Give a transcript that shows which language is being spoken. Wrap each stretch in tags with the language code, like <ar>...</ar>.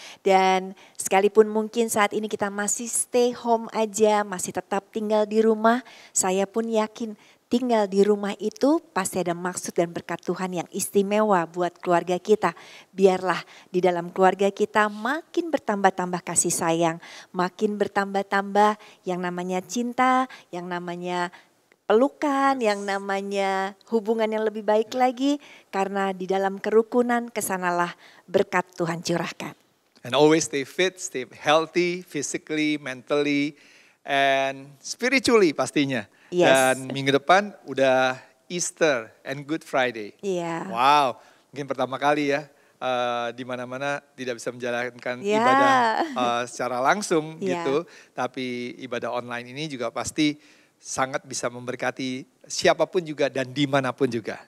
<id>Dan sekalipun mungkin saat ini kita masih</id> <en>stay home</en> <id>aja, masih tetap tinggal di rumah, saya pun yakin tinggal di rumah itu pasti ada maksud dan berkat Tuhan yang istimewa buat keluarga kita. Biarlah di dalam keluarga kita makin bertambah-tambah kasih sayang, makin bertambah-tambah yang namanya cinta, yang namanya pelukan, yang namanya hubungan yang lebih baik lagi. Karena di dalam kerukunan kesanalah berkat Tuhan curahkan.</id> <en>And always stay fit, stay healthy, physically, mentally, and spiritually</en> <id>pastinya.</id> <en>Yes.</en> <id>Dan minggu depan udah Easter and Good Friday. Iya. Wow, mungkin pertama kali ya di mana-mana tidak bisa menjalankan ibadah secara langsung gitu. Tapi ibadah online ini juga pasti sangat bisa memberkati siapapun juga dan dimanapun juga.</id>